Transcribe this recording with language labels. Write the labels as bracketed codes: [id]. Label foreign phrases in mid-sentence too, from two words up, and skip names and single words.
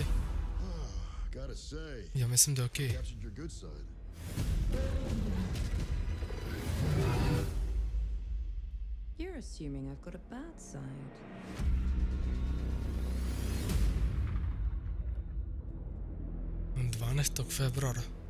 [en] Gotta say, [sr] Ja mislim da je okej. [en] captured your good side. You're assuming I've got a bad side. [sr] On 12. februara.